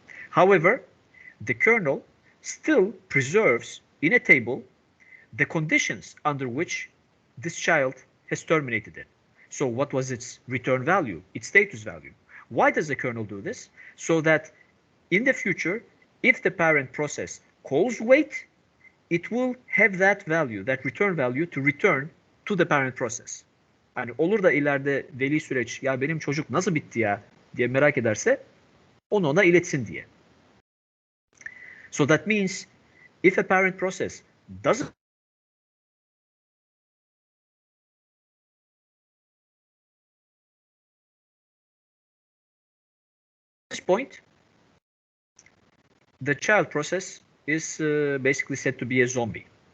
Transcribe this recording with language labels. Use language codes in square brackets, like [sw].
[en] However, the kernel still preserves in a table the conditions under which this child has terminated it. So what was its return value, its status value? Why does the kernel do this? So that in the future, if the parent process calls wait, it will have that value, that return value to return to the parent process. [tr] Yani olur da ileride veli süreç ya benim çocuk nasıl bitti ya diye merak ederse onu ona iletsin diye. [en] So that means if a parent process doesn't this point, the child process is basically said to be a zombie.